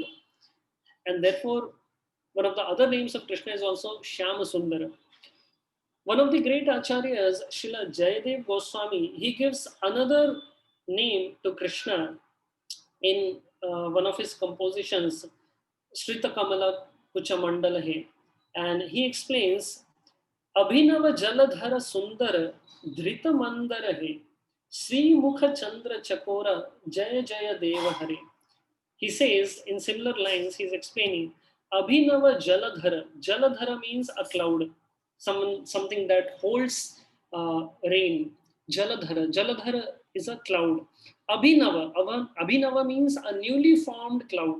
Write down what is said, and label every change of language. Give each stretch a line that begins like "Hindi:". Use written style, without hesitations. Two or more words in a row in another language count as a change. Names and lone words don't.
English: And therefore, one of the other names of Krishna is also Shyama Sundara. One of the great acharyas, Srila Jayadev Goswami, he gives another name to Krishna in one of his compositions, Srita Kamala Kucha Mandala Hai. And he explains,
Sanskrit: अभिनव जलधर सुंदर धृत मंदर है श्री मुख चंद्र चकोर जय जय देव हरे.
English: He says in similar lines, he's explaining
Sanskrit: अभिनव जलधर.
English: Jaladhara means a cloud, something that holds rain. Jaladhara. Jaladhara is a cloud. Abhinava means a newly formed cloud.